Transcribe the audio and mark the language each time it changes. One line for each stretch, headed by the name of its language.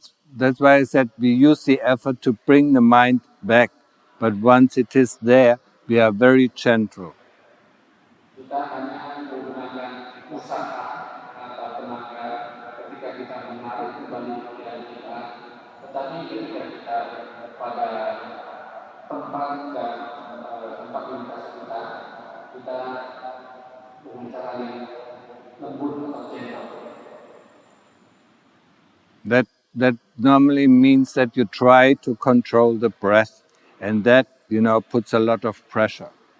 English: That's why I said we use the effort to bring the mind back, but once it is there, we are very gentle.
Indonesian: Kita hanya menggunakan usaha atau tenaga ketika kita menarik kembali pikiran kita, tetapi ketika kita pada tempat dan tempat meditasi kita dengan cara yang lembut atau gentle.
English: That normally means that you try to control the breath, and that puts a lot of pressure.